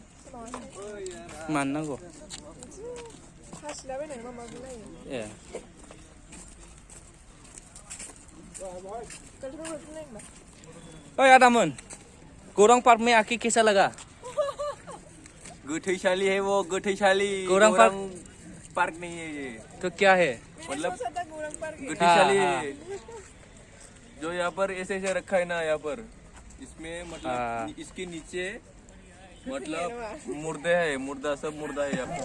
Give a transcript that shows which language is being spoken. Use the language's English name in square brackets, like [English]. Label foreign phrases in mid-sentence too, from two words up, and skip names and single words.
[Bodo] मानो नांगौ हासिलाबायनाय मा माबि नायो ए ओइ आदामोन [Hindi] गौरां पार्क में आके कैसा लगा गौथैशाली है वो गौथैशाली गौरां पार्क नहीं है ये तो क्या है मतलब गौरां पार्क गौथैशाली हाँ, जो यहाँ पर ऐसे ऐसे रखा है ना यहाँ पर इसमें मतलब इसके नीचे मतलब मुर्दे है मुर्दा सब मुर्दा है यहाँ पर